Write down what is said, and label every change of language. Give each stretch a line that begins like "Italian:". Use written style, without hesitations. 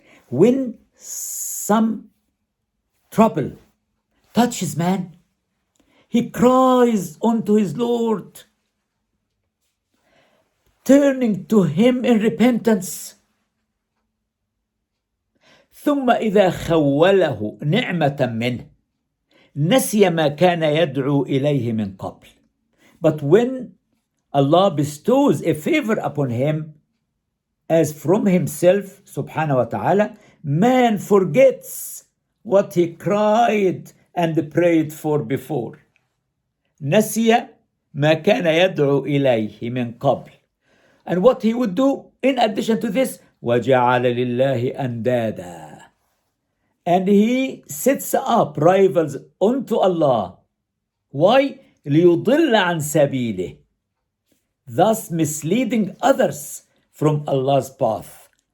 English: When some trouble touches man, he cries unto his Lord, turning to him in repentance.
Arabic: ثم إذا خوله نعمة منه نسي ما كان يدعو إليه من قبل.
English: But when Allah bestows a favor upon him as from himself subhanahu wa ta'ala, man forgets what he cried and prayed for before.
Arabic: نسي ما كان يدعو إليه من قبل.
English: And what he would do in addition to this,
Arabic: وَجَعَلَ لِلَّهِ أَنْدَادًا.
English: And he sets up rivals unto Allah. Why?
Arabic: لِيُضِلَّ عَنْ سَبِيلِهِ.
English: Thus misleading others from Allah's path.